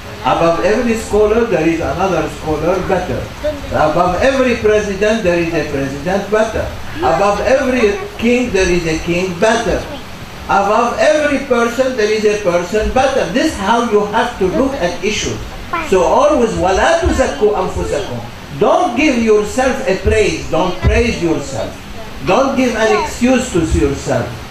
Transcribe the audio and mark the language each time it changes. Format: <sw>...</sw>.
<en>Above every scholar, there is another scholar better. Above every president, there is a president better. Above every king, there is a king better. Above every person, there is a person better. This is how you have to look at issues. So always,</en> <ar>وَلَا تُزَكُّوا أَنفُسَكُمْ.</ar> <en>Don't give yourself a praise. Don't praise yourself. Don't give an excuse to yourself.</en>